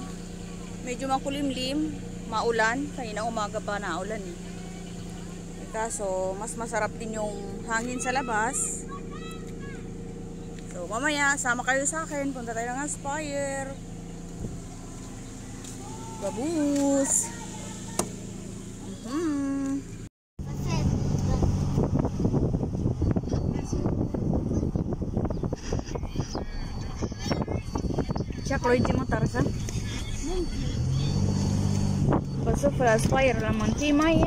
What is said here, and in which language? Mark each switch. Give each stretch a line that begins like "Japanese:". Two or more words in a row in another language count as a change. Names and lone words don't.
Filipino: Medyo makulimlim, maulan. Kanina umaga pa naulan eh. Kaso, mas masarap din yung hangin sa labas. So, mamaya, sama kayo sa akin. Punta tayo ng Aspire. Babus!
Arabic: شكله يجي مطر صح؟ ممكن بس في الأسباير لما في مية